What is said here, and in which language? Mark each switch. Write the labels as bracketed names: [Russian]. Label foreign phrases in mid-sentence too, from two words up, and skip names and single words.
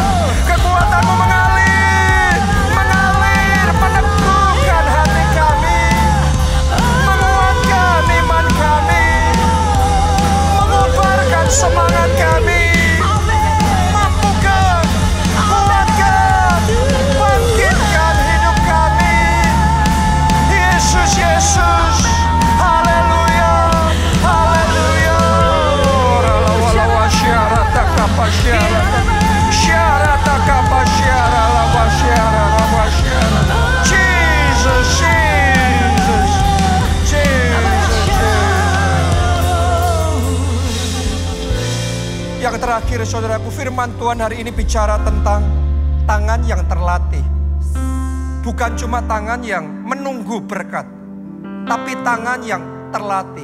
[Indonesian] Kekuatan-Mu mengalir, meneguhkan hati kami, menguatkan iman kami, mengobarkan semangat kami. Yesus, haleluya, haleluya. Syarata kapasyara, syarata kapasyara, lawasyara, lawasyara. Jesus, Jesus, Jesus. Yang terakhir saudaraku, firman Tuhan hari ini bicara tentang tangan yang terlatih. Bukan cuma tangan yang menunggu berkat, tapi tangan yang terlatih.